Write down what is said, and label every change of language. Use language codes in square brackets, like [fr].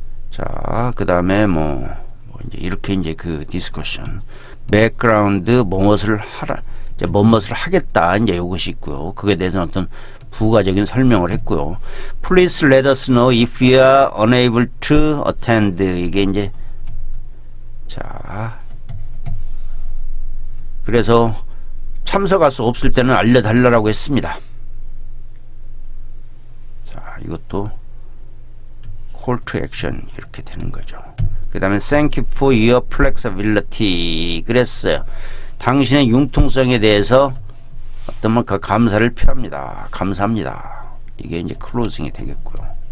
[ko] 자, 그 다음에 뭐 이제 이렇게 이제 그 디스커션, 백그라운드 무엇을 하라, 이제 무엇을 하겠다 이제 요것이 있고요. 그에 대해서 어떤 부가적인 설명을 했고요. [en] Please let us know if you are unable to attend. [ko] 이게 이제 자, 그래서 참석할 수 없을 때는 알려달라고 했습니다. 자, 이것도 call to action 이렇게 되는 거죠. 그 다음에 [en] thank you for your flexibility. [ko] 그랬어요. 당신의 융통성에 대해서 어떤 뭐 그 감사를 표합니다. 감사합니다. 이게 이제 클로징이 되겠고요.